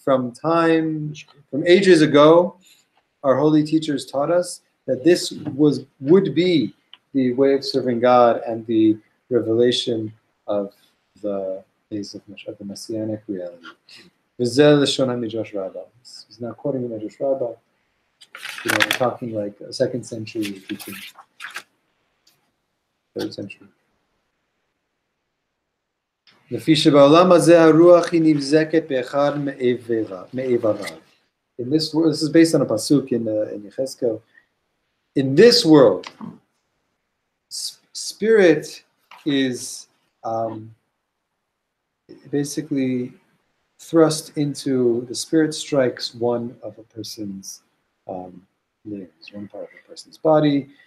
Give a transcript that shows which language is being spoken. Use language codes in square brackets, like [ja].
[en] From ages ago, our holy teachers taught us that this would be the way of serving God and the revelation of the days of the messianic reality. [he] V'zeh l'shon ha-midrash rabbah. [en] He's now quoting the Midrash Rabbah. We're talking like a 2nd century teaching. 3rd century. [he] לפי שבעולם הזה הרוח היא נבזקת באחד מאיבריו. [en] In this world, this is based on a pasuk in Yechezkel. In this world, spirit is basically thrust into, the spirit strikes one of a person's limbs, one part of a person's body.